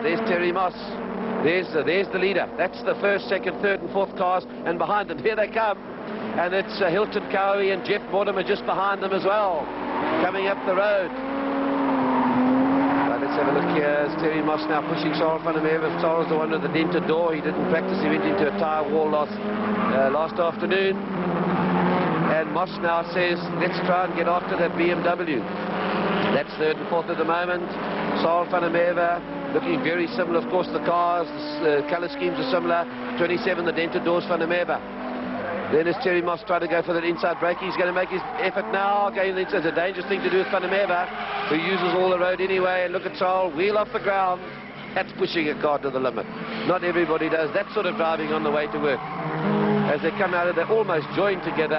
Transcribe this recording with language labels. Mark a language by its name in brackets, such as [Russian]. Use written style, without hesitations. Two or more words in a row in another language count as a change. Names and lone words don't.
[English] There's Terry Moss. There's the leader. That's the first, second, third and fourth cars. And behind them, here they come. And it's Hilton Cowie and Jeff Mortimer just behind them as well, coming up the road. Right, let's have a look here. It's Terry Moss now pushing Sarel van der Merwe. Sarel's the one with the dented door. He didn't practice. He went into a tyre wall last afternoon. And Moss now says, let's try and get after that BMW. That's third and fourth at the moment. Sarel van der Merwe looking very similar. Of course, the cars, the colour schemes are similar. 27, the dented doors, van der Merwe. Then it's Terry Moss trying to go for that inside brake. He's going to make his effort now. Okay, it's a dangerous thing to do with Van der Merwe, who uses all the road anyway. And look at Sarel, wheel off the ground. That's pushing a car to the limit. Not everybody does that sort of driving on the way to work. As they come out of there, almost joined together.